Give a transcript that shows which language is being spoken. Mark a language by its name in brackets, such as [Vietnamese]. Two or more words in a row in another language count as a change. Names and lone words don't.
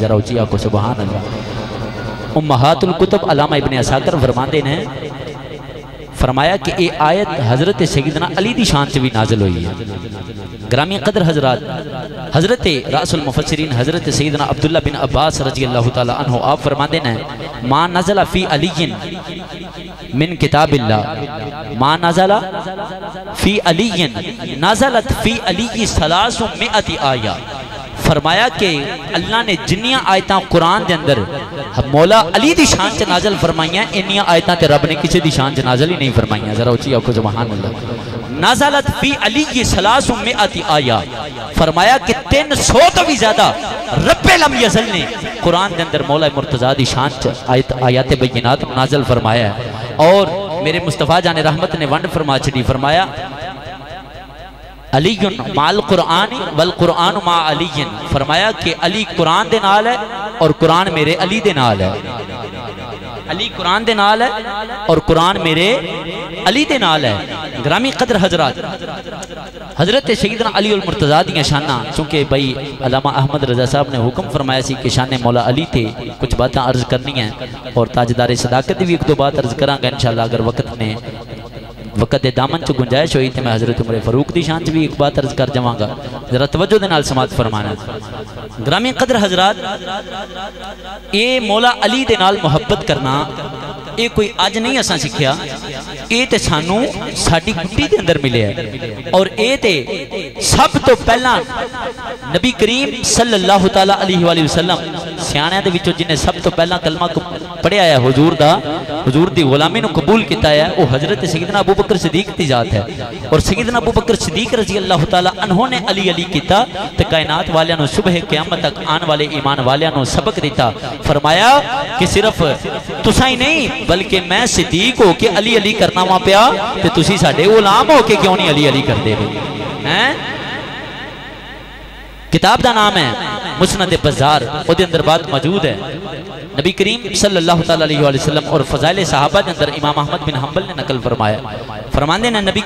[Punjabi] ذرا اچیا کو سبحان اللہ۔ امہات الکتب علامہ ابن عساکر فرماندے نے فرمایا کہ اے آیت حضرت سیدنا علی دی شان سے بھی نازل ہوئی ہے۔ گرامی قدر حضرات حضرت رأس المفسرین حضرت سیدنا عبداللہ بن عباس [Arabic] رضی اللہ تعالیٰ عنہ [Punjabi] آپ فرماندے ہیں [Arabic] ما نزل فی علی من کتاب اللہ ما نزل فی علی نزلت فی علی 300 آیہ۔ [Punjabi] فرمایا کہ اللہ نے جنیاں آیتاں قرآن دے اندر مولا علی دی شان سے نازل فرمائیاں انیاں آیتاں تے رب نے کسی دی شان سے نازل ہی نہیں فرمائیاں۔ ذرا اچھی آپ کو سبحان اللہ۔ [Arabic] نازلت فی علی 300 آیہ [Punjabi] فرمایا کہ 300 تو بھی زیادہ رب لم یزل نے قرآن دے اندر مولا مرتضیٰ دی شان سے آیات بینات نازل فرمایا ہے۔ اور میرے مصطفیٰ جان رحمت نے ونڈ فرما چھڑی فرمایا [Arabic] علی مع القرآن والقرآن مع علی [Punjabi] فرمایا کہ علی قرآن دے نال ہے اور قرآن میرے علی دے نال ہے۔ علی قرآن دے نال ہے اور قرآن میرے علی دے نال ہے۔ گرامی قدر حضرات حضرت سیدنا علی المرتضیٰ دیاں شانہ چونکہ بھائی علامہ احمد رضا صاحب نے حکم فرمایا سی کہ شان مولا علی تھے کچھ باتیں عرض کرنی ہیں اور تاجدار صداقت بھی ایک دو بات عرض کریں گا انشاءاللہ اگر وقت نے وقت دے دامن چ گنجائش ہوئی تے میں حضرت عمر فاروق دی شان چ بھی ایک بات عرض کر جاواں گا، ذرا توجہ دے نال سماعت فرمانا۔ گرامی قدر حضرات، اے مولا علی دے نال محبت کرنا اے کوئی اج نہیں اساں سکھیا، اے تے سانو ساڈی گٹی دے اندر ملے ہے، اور اے تے سب تو پہلا نبی کریم [Arabic] صلی اللہ تعالی علیہ وآلہ وسلم [Punjabi] سیانیاں دے وچوں جن نے سب تو پہلا کلمہ پڑھیا ہے حضور دی غلامی نو قبول کیتا ہے، وہ حضرت سیدنا ابو بکر صدیق دی ذات ہے، اور سیدنا ابو بکر صدیق [Arabic] رضی اللہ تعالی عنہ [Punjabi] نے علی علی کیتا تے کائنات والیاں نو صبح قیامت تک آن والے ایمان والیاں نو سبق دیتا، فرمایا کہ صرف تساں ہی نہیں بلکہ میں صدیق ہو کے علی علی کرنا وا پیا تے تسی ساڈے غلام ہو کے کیوں نہیں علی علی کردے ہیں؟ کتاب دا نام ہے مسند بزار، او دے اندر بات موجود ہے۔ نبی کریم [Arabic] صلی اللہ علیہ وآلہ وسلم [Punjabi] اور فضائل صحابہ دے اندر امام احمد بن حنبل نے نقل فرمایا، فرماندے نے نبی